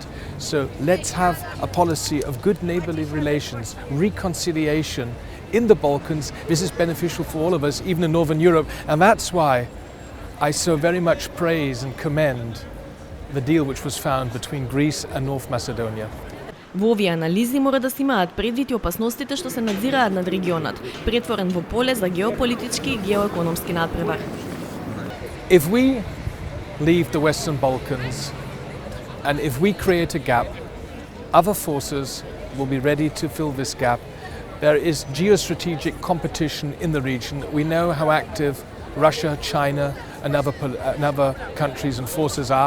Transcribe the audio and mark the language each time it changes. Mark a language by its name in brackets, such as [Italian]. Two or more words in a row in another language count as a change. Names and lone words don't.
[English] So let's have a policy of good neighborly relations, reconciliation in the Balkans. This is beneficial for all of us, even in Northern Europe. And that's why I so very much praise and commend the deal which was found between Greece and North Macedonia. [Macedonian] Во овие анализи мора да се имаат предвид и опасностите што се надзираат над регионот, претворен во поле за геополитички и геоекономски надпревар. [English] If we leave the Western Balkans and if we create a gap, other forces will be ready to fill this gap. There is geostrategic competition in the region. We know how active Russia, China and other countries and forces are.